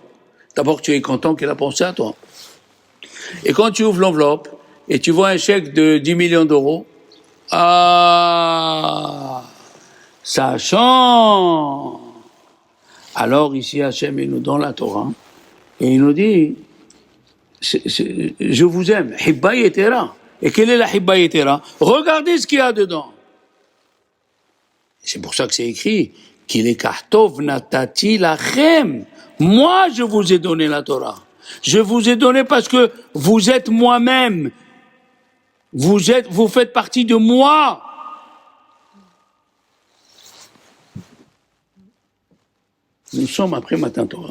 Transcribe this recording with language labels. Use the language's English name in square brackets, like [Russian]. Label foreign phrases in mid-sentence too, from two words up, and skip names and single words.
[French] D'abord, tu es content qu'il a pensé à toi. Et quand tu ouvres l'enveloppe, et tu vois un chèque de 10 millions d'euros, ah, ça change. Alors ici, Hachem, il nous donne la Torah, et il nous dit, je vous aime, [Hebrew] חיבה יתירה. [French] Et quelle est la [Hebrew] חיבה יתירה? [French] Regardez ce qu'il y a dedans. C'est pour ça que c'est écrit, qu'il est [Hebrew] כי לקח טוב נתתי לכם. [French] Moi, je vous ai donné la Torah. Je vous ai donné parce que vous êtes moi-même. Vous faites partie de moi. Nous sommes après [Hebrew] מתן תורה.